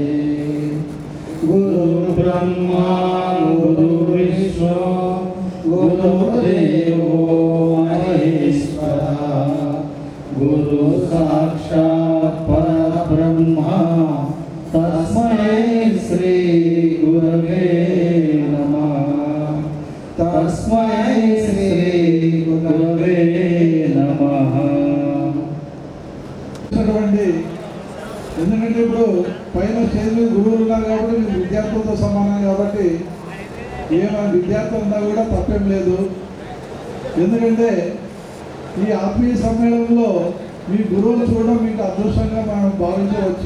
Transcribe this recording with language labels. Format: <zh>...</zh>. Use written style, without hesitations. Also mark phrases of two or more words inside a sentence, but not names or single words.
<sa>गुरुर्ब्रह्मा गुरुर्विष्णु गुरुर्देवो महेश्वरः गुरु साक्षात् परब्रह्मा तस्मै श्री गुरवे नमः तस्मै श्री गुरवे नमः.</sa> <te>ఎందుకంటే ఇప్పుడు పైన స్టేజ్ మీద గురువులు ఉన్నారు కాబట్టి మీరు విద్యార్థులతో సమానం కాబట్టి ఏమైనా విద్యార్థులు ఉన్నా కూడా తప్పేం లేదు. ఎందుకంటే ఈ ఆత్మీయ సమ్మేళనంలో మీ గురువులు చూడడం మీకు అదృష్టంగా మనం భావించవచ్చు.</te>